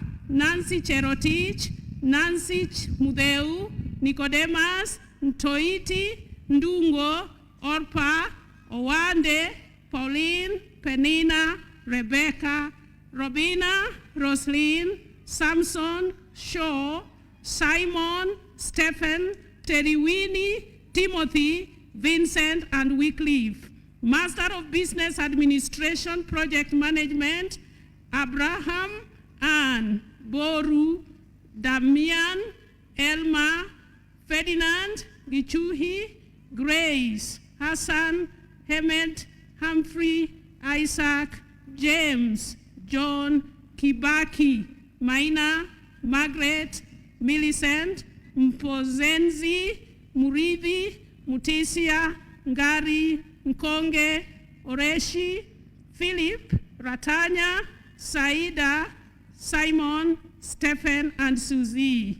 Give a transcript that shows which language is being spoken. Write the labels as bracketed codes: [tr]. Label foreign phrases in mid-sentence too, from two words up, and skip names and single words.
[en] Nancy Cherotich, Nancy Mudeu, Nicodemus, Ntoiti, Ndungo, Orpa, Owande, Pauline, Penina, Rebecca, Robina, Roslyn, Samson, Shaw, Simon, Stephen, Teriwini, Timothy, Vincent, and Wycliffe. Master of Business Administration, Project Management, Abraham, Anne, Boru, Damian, Elma, Ferdinand, Gichuhi, Grace, Hassan, Hemed, Humphrey, Isaac, James, John, Kibaki, Maina, Margaret, Millicent, Mpozenzi, Murithi, Mutisia, Ngari, Nkonge, Oreshi, Philip, Ratanya, Saida, Simon, Stephen, and Susie.